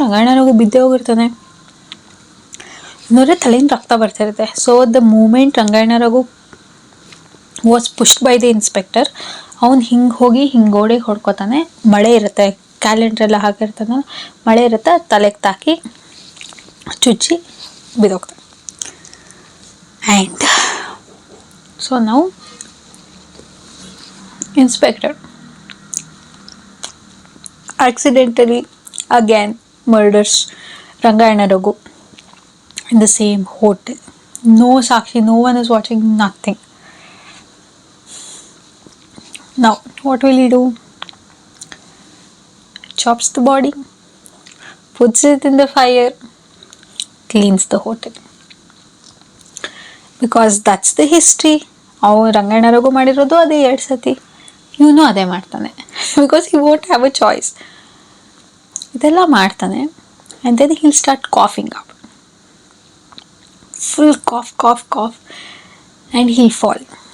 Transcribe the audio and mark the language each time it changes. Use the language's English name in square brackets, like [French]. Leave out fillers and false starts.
[Kannada] ರಂಗಾಯಣ ರಘು ಬಿದ್ದೇ ಹೋಗಿರ್ತಾನೆ, ನೋಡ್ರೆ ತಲೆಯಿಂದ ರಕ್ತ ಬರ್ತಿರುತ್ತೆ. [English] so the moment Rangayana Raghu was pushed by the inspector, [Kannada] ಅವ್ನು ಹಿಂಗೆ ಹೋಗಿ ಹಿಂಗೆ ಗೋಡೆಗೆ ಹೊಡ್ಕೊತಾನೆ. ಮಳೆ ಇರುತ್ತೆ, ಕ್ಯಾಲೆಂಡ್ರೆಲ್ಲ ಹಾಕಿರ್ತಾನೆ, ಮಳೆ ಇರುತ್ತೆ, ತಲೆಗೆ ತಾಕಿ ಚುಚ್ಚಿ ಬಿದ್ದೋಗ್ತಾನೆ. [English] And so ನಾವು inspector accidentally again murders Rangayana Raghu in the same hotel. No Sakshi, no one is watching, nothing. Now what will he do? Chops the body, puts it in the fire, cleans the hotel, because that's the history. [Kannada] ಅವ್ನು ರಂಗಾಯಣ ರಘು ಮಾಡಿರೋದು ಅದೇ 2 ಸತಿ, ಇವನು ಅದೇ ಮಾಡ್ತಾನೆ, [English] Because he won't have a choice. [Kannada] ಇದೆಲ್ಲ ಮಾಡ್ತಾನೆ. [English] And then he'll start coughing up, full cough and he'll fall.